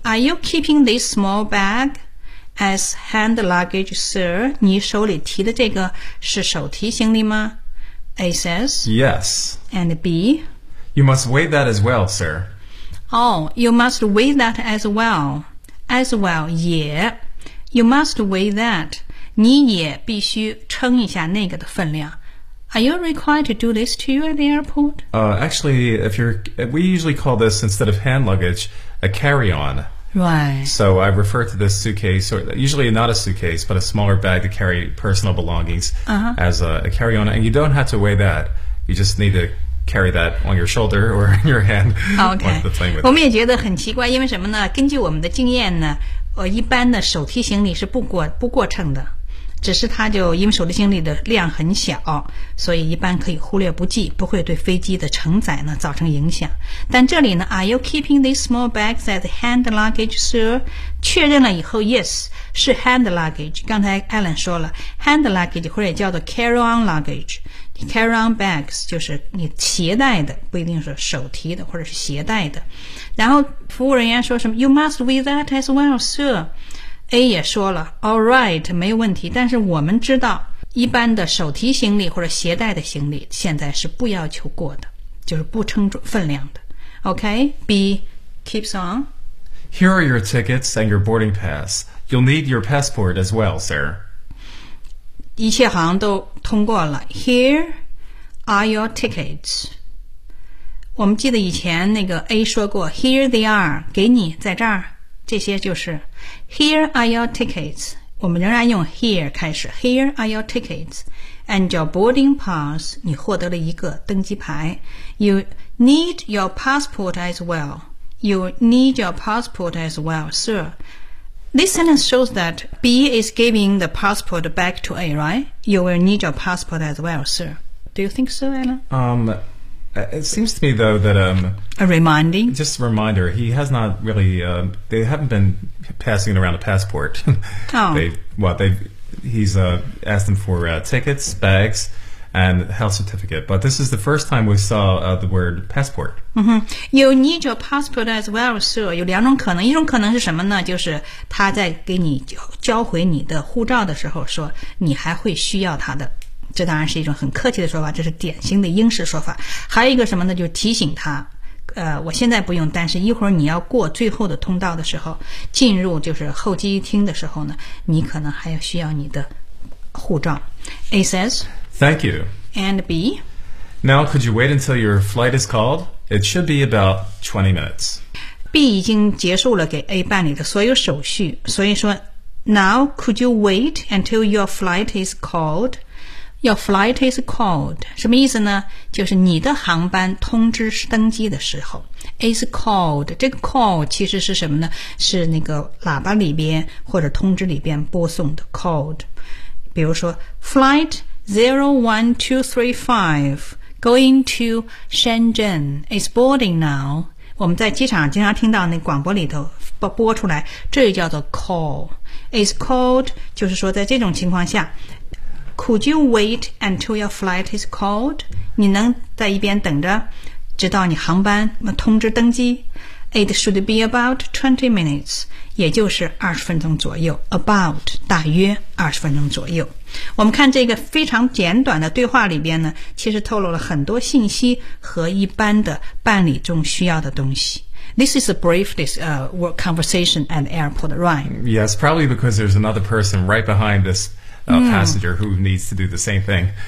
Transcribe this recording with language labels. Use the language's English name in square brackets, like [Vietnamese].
[English] Are you keeping this small bag as hand luggage, sir? [Chinese] 你手里提的这个是手提行李吗？ [English] A says, Yes. And B? You must weigh that as well, sir. Oh, you must weigh that as well. As well, [Chinese] 也 [English] You must weigh that. [Chinese] 你也必须称一下那个的分量。 [English] Are you required to do this too at the airport? Actually, we usually call this, instead of hand luggage, a carry-on. Right. So I refer to this suitcase, or usually not a suitcase, but a smaller bag to carry personal belongings、 uh-huh. as a carry-on. And you don't have to weigh that. You just need to carry that on your shoulder or in your hand. Okay. [Chinese] 我们也觉得很奇怪，因为什么呢？根据我们的经验呢，一般的手提行李是不过秤的，只是它就因为手提行李的量很小，所以一般可以忽略不计，不会对飞机的承载呢造成影响。但这里呢 [English] Are you keeping these small bags as hand luggage, sir? [Chinese] 确认了以后 Yes, 是 hand luggage。刚才 Alan 说了 hand luggage 或者叫做 carry-on luggage。 carry-on bags 就是你携带的，不一定是手提的或者是携带的。然后服务人员说什么 [English] You must weigh that as well, sir? [Chinese] A 也说了 [English] All right, [Chinese] 没有问题，但是我们知道一般的手提行李或者携带的行李现在是不要求过的，就是不称分量的。 [English] OK, B keeps on Here are your tickets and your boarding pass. You'll need your passport as well, sir. [Chinese] 一切好像都通过了。 [English] Here are your tickets. [Chinese] 我们记得以前那个 A 说过 [English] Here they are, [Chinese] 给你在这儿，这些就是 [English] Here are your tickets. [Chinese] 我们仍然用 [English] here 开始 Here are your tickets. And your boarding pass. [Chinese] 你获得了一个登机牌。 [English] You need your passport as well. You need your passport as well, sir. This sentence shows that B is giving the passport back to A, right? You will need your passport as well, sir. Do you think so, Alan? It seems to me, though, that... A reminding? Just a reminder. He has not really... they haven't been passing around a passport. Oh. He's asked them for tickets, bags, and health certificate. But this is the first time we saw the word passport. Mm-hmm. You need your passport as well, sir. [Chinese] 有两种可能。一种可能是什么呢？就是他在给你交回你的护照的时候说你还会需要他的。这当然是一种很客气的说法，这是典型的英式说法。还有一个什么呢？就是提醒他，我现在不用，但是一会儿你要过最后的通道的时候，进入就是候机厅的时候呢，你可能还要需要你的护照。 [English] A says, Thank you. And B? Now, could you wait until your flight is called? It should be about 20 minutes. [Chinese] B 已经结束了给 A 办理的所有手续，所以说 [English] Now, could you wait until your flight is called? Your flight is called. [Chinese] 什么意思呢？就是你的航班通知登机的时候 is called. 这个 call 其实是什么呢？是那个喇叭里边或者通知里边播送的 called. 比如说 [English] flight 01235 going to Shenzhen is boarding now. [Chinese] 我们在机场经常听到那广播里头播出来，这就叫做 call. [English] Is called [Chinese] 就是说在这种情况下， [English] Could you wait until your flight is called? [Chinese] 你能在一边等着，直到你航班通知登机。 [English] It should be about 20 minutes, [Chinese] 也就是20分钟左右。 About, 大约20分钟左右。我们看这个非常简短的对话里边呢，其实透露了很多信息和一般的办理中需要的东西。 [English] This is a brief conversation at the airport, right? Yes, probably because there's another person right behind this. Passenger who needs to do the same thing.